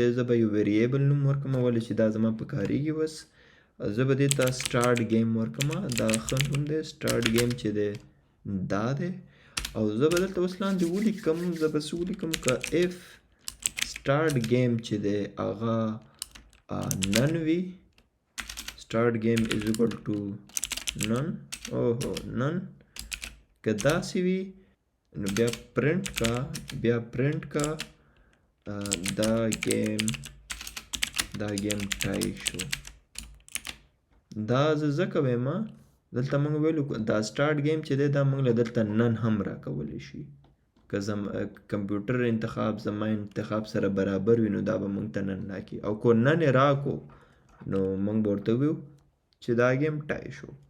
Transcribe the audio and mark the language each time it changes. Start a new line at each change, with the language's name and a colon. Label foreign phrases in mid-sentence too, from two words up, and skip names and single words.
Pashto: زه به یو ویریبل نوم ورکړم ولې چې دا زما په کارېږي اوس زه به دې ته
English: start game
Pashto: ورکړم دا ښه نوم دی
English: start game
Pashto: چې دی دا دی او زه به دلته اوس لاندې ولیکم زه به څه ولیکم که
English: if start game
Pashto: چې دی هغه نن وي
English: start game is equal to none none
Pashto: که داسې وي نو بیا پرنټ کا دا
English: game tie
Pashto: شو دا زه ځکه وایم دلته موږ ویلو دا
English: start game
Pashto: چې دی دا موږ له دلته نن هم راکولی شي که کمپیوټر انتخاب زما انتخاب سره برابر وي نو دا به موږ ته نن راکړي او کو نن یې راکو نو موږ به ورته ویو چې دا
English: game tie
Pashto: شو